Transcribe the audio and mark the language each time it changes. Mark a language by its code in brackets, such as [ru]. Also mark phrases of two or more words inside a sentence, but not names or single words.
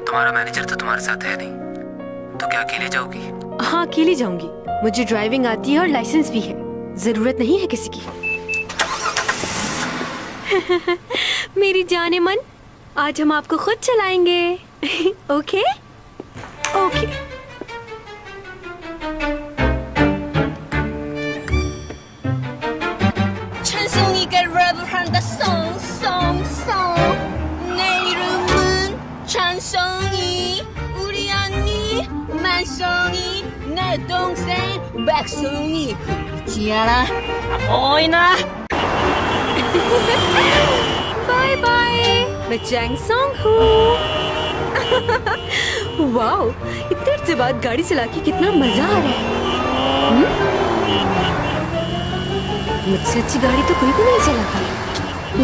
[hi] तुम्हारा मैनेजर तो तुम्हारे साथ है नहीं, तो क्या अकेले जाओगी? हाँ अकेली जाऊंगी। मुझे ड्राइविंग आती है और लाइसेंस भी है, जरूरत नहीं है किसी की। मेरी जाने मन, आज हम आपको खुद चलाएंगे। [en] okay okay. [ko] 찬송이가 랩을 한다 송송송 내 이름은 찬송이 우리 언니 만송이 내 동생 백송이 있지 않아 보이나 [en] bye bye. [hi] मैं चैंग सॉन्ग हूँ। वाओ, इतनी देर से बाद गाड़ी चला के कितना मजा आ रहा है। मुझसे अच्छी गाड़ी तो कोई भी नहीं चलाता।